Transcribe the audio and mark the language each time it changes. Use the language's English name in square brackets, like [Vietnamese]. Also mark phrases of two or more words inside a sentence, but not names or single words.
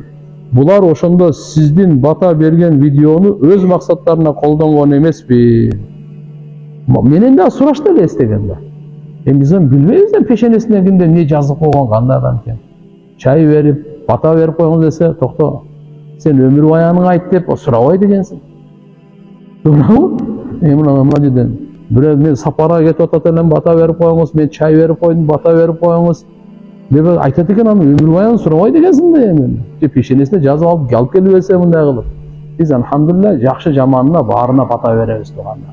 [Kyrgyz] Булар ошондо сиздин бата берген видеону өз максаттарына колдонгон эмеспи? Менен да сурашты эле эстегенде. Биз билбейбиз да пешенесине кимде эмне жазып койгон, кандай адам экен. Чай берип, бата берип койгон десе, токто. Сен өмүр баянын айт деп сурабай дегенсиң. [Uzbek] To'g'rimi? [Kyrgyz] Mына жерден бирөө мен сапарга кетип атат элем, бата берип коюңуз, мен чай берип койдум, бата берип коюңуз деп айтат экен, аны өмүр баянын сурабай дегенсиң да эми. Пешенесине жазып алып келип берсе мындай кылып. Биз алхамдулилля жакшы жаманына баарына бата беребиз туугандар.